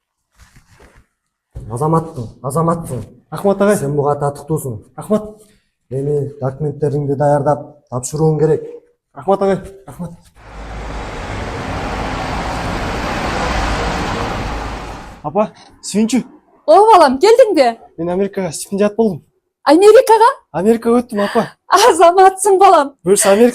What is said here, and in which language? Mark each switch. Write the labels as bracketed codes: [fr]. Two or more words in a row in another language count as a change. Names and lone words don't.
[ky] Азаматсың. Ахмат агай. Сен буга татыктуусуң. Ахмат. Эми документтериңди даярдап тапшырууң керек. Ахмат агай. Ахмат. Апа, сүйүнчү. О балам, келдің бе? Мен Америкага стипендиат болдум. Америкаға? Америкага өттүм, апа. Азаматсың балам. Буюрса Америка